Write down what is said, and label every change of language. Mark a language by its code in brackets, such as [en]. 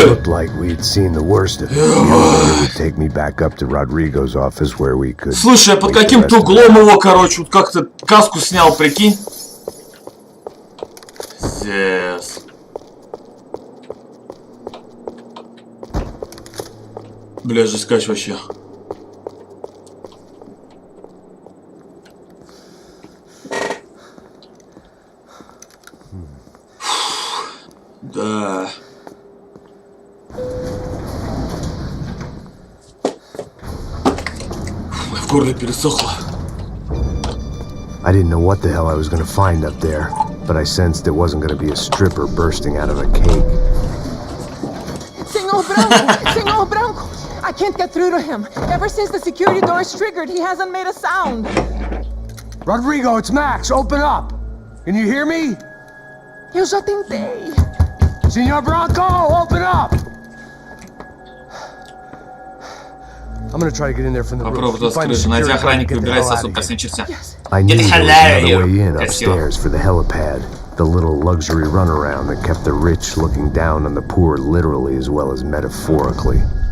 [en] Looked like we'd seen the worst of it. It would take me back up to Rodrigo's office where we could. [ru] Слушай, я под каким-то углом его, короче, вот как-то каску снял, прикинь. Здесь. Бля, жескач вообще. Да. В горле пересохло. [en] I didn't know what the hell I was going to find up there, but I sensed it wasn't going to be a stripper bursting out of a cake. Senor Branco! Senor Branco! I can't get through to him. Ever since the security door is triggered, he hasn't made a sound. Rodrigo, it's Max. Open up. Can you hear me? [pt] Eu já tentei. [en] Senor Branco, open up. I'm gonna try to get in there from the roof. [ru] Попробуй с крыши. Найди охранника и убирайся отсюда ко всем чертям. [en] I knew there was another way in upstairs for the helipad, the little luxury runaround that kept the rich looking down on the poor literally as well as metaphorically.